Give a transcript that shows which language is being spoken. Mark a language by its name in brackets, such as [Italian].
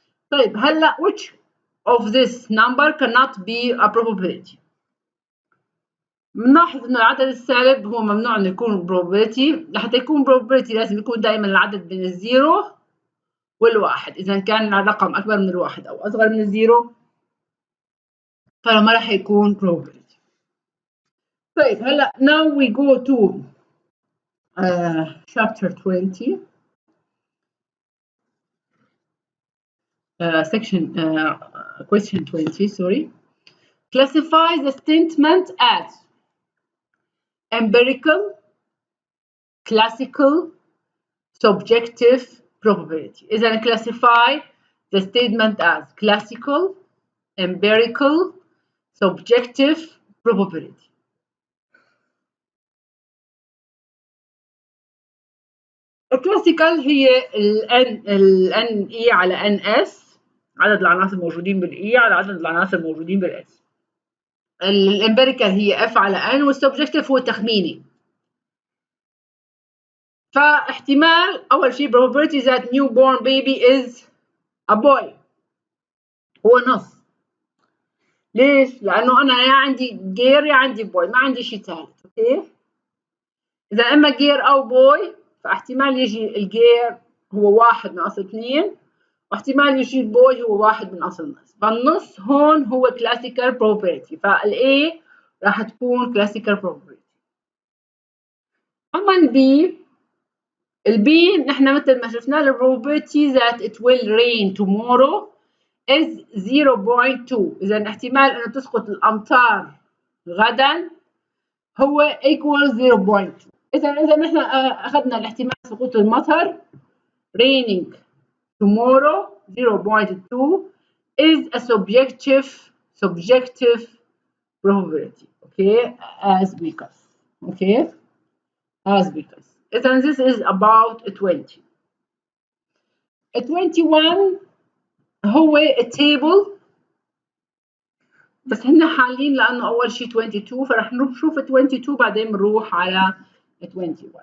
[Arabic] طيب هلا [English] which of this number cannot be a probability؟ [Arabic] بنلاحظ انه العدد السالب هو ممنوع انه يكون probability. لحتى يكون probability لازم يكون دائما العدد بين الزيرو والواحد، اذا كان الرقم اكبر من الواحد او اصغر من الزيرو فما راح يكون probability. طيب هلا [English] now we go to chapter 20 section question 20 sorry. Classify the statement as empirical, classical, subjective, probability. [Arabic] إذا [English] classify the statement as classical, empirical, subjective, probability. [Arabic] الكلاسيكال هي ال N E على N S، عدد العناصر الموجودين بال E على عدد العناصر الموجودين بال S. الامبيريكال هي F على N، والسبجكتيف هو تخميني. فاحتمال أول شيء [English] probability that newborn baby is a boy [Arabic] هو نص. ليش؟ لأنه أنا يا عندي جير يا عندي بوي، ما عندي شيء ثالث. أوكي؟ إذا إما جير أو بوي فاحتمال يجي الجير هو 1 من أصل 2، واحتمال يجي البوي هو 1 من أصل نص. فالنص هون هو classical probability، فالA راح تكون classical probability. أما البي نحن مثل ما شفنا ال [English] probability that it will rain tomorrow is 0.2. [Arabic] إذا احتمال أنه تسقط الأمطار غدا هو equal 0.2. إذا نحن أخذنا الاحتمال سقوط المطر [English] raining tomorrow 0.2 is a subjective probability. Okay, as because. Okay, as because. [Arabic] إذا [English] this is about 20. [Arabic] 21 هو التيبل، بس هن حالين لأنه أول شيء 22، فرح نشوف 22 بعدين بنروح على 21.